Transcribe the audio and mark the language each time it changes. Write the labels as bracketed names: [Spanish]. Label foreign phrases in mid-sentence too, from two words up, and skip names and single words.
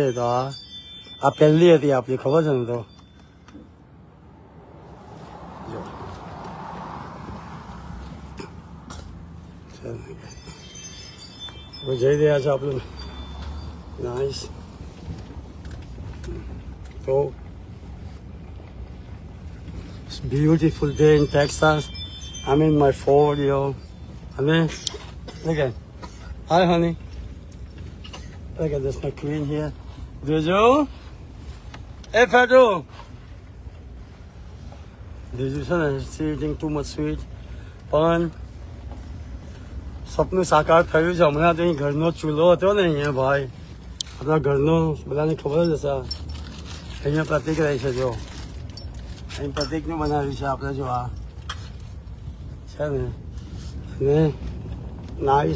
[Gujarati] તો આ પહેલી હતી આપણી, ખબર છે ને. તો જઈ રહ્યા છે આપણે. નાઇસ. [English] તો it's beautiful day in Texas. I'm in my Ford, yo. Honey, look at. Hi, honey. Look at this, my queen here. Jojo. Hey, Fado. Jojo [Gujarati] છે ને, [English] she's eating too much sweet. [Gujarati] પણ સપનું સાકાર થયું છે. હમણાં તો અહીં ઘરનો ચૂલો હતો ને અહીંયા ભાઈ, આપણા ઘરનો બધાને ખબર જ હશે. અહીંયા પ્રતિક રહી છે. જો અહીં પ્રતિકનું બનાવ્યું છે આપણે. જો આ છે ને, અને નાઈસ.